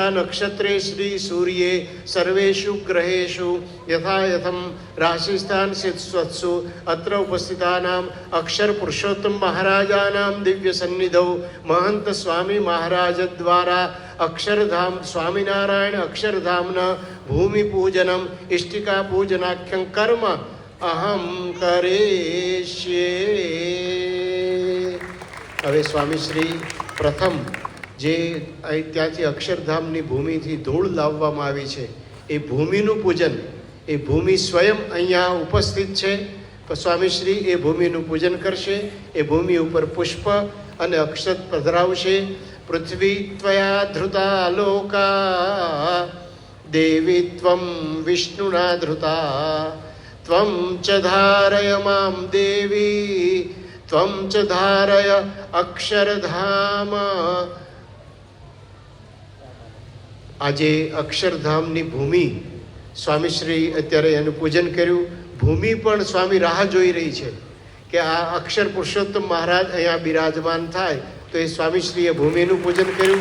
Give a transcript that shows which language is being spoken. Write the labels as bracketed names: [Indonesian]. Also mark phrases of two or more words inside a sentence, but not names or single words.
[Sanskrit] नक्षत्रे श्री सूर्ये सर्वेषु ग्रहेषु यथा यथं राशिस्थान सित्स्वत्सु अत्र उपस्थितानाम् अक्षर पुरुषोत्तम महाराजानां दिव्य सन्निधौ महंत स्वामी महाराज द्वारा अक्षरधाम स्वामीनारायण अक्षरधाम्न भूमिपूजनम इष्टिका पूजनाख्यं कर्म अहम करेष्ये। [Gujarati] હવે સ્વામીશ્રી પ્રથમ જે ત્યાંથી અક્ષરધામની ભૂમિથી ધૂળ લાવવામાં આવી છે એ ભૂમિનું પૂજન, એ ભૂમિ સ્વયં અહીંયા ઉપસ્થિત છે. સ્વામીશ્રી એ ભૂમિનું પૂજન કરશે. એ ભૂમિ ઉપર પુષ્પ અને અક્ષત પધરાવશે. [Sanskrit] પૃથ્વી ત્વયા ધૃતા લોકા દેવી ત્વં વિષ્ણુના ધૃતા त्वं च धारय मां देवी त्वं च धारय अक्षरधाम। [Gujarati] આજે અક્ષરધામની ભૂમિ સ્વામીશ્રી અત્યારે એનું પૂજન કર્યું. ભૂમિ પણ સ્વામી રાહ જોઈ રહી છે કે આ અક્ષર પુરુષોત્તમ મહારાજ અહીંયા બિરાજમાન થાય, તો એ સ્વામીશ્રીએ ભૂમિનું પૂજન કર્યું.